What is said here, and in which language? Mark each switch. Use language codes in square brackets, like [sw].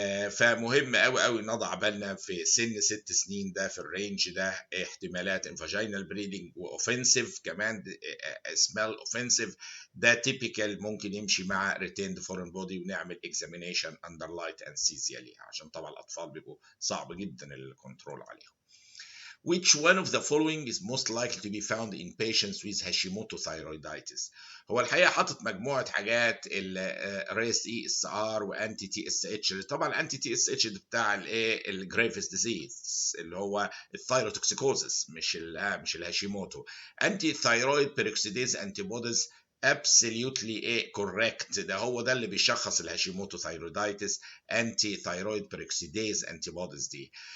[ar] فمهم قوي قوي نضع بالنا في سن 6 سنين ده في الرينج ده احتمالات انفاجينال بريدنج واوفنسيف كمان سمال اوفنسيف ده تيبيكال ممكن يمشي مع ريتيند فورين بودي، ونعمل اكزامينيشن اندر لايت انستيزيا ليها عشان طبعا الاطفال بيبقوا صعب جدا الكنترول عليهم. [en] Which one of the following is most likely to be found in patients with Hashimoto thyroiditis؟ [ar] هو الحقيقه حاطط مجموعه حاجات الريس اي اس ار وانتي تي اس اتش. طبعا انتي تي اس اتش بتاع الايه الجريفز ديزيز اللي هو الثايروتوكسيكوزس مش الهاشيموتو. انتي ثايرويد بيروكسيديز انتي بوديز [en] absolutely correct، [ar] ده هو ده اللي بيشخص الهاشيموتو ثايرويدايتس، انتي ثايرويد بيروكسيديز انتي بوديز دي.